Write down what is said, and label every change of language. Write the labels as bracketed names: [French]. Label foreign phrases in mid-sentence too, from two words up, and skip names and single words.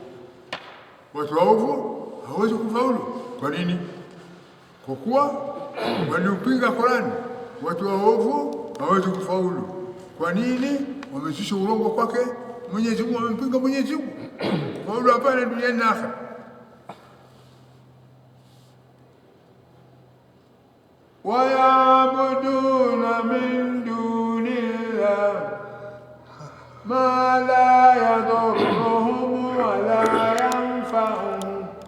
[Swahili] Watu waovu hawezi kufaulu. Kwa nini? Kwa kuwa waliupinga Qur'an. Watu waovu hawezi kufaulu. Kwa nini? Wamezusha urongo kwake Mwenyezi Mungu, wamempinga Mwenyezi Mungu. Kufaulu hapana duniani na akhera. [Arabic] وَيَعْبُدُونَ مِن دُونِ اللَّهِ مَا لَا يَضُرُّهُمْ وَلَا يَنفَعُهُمْ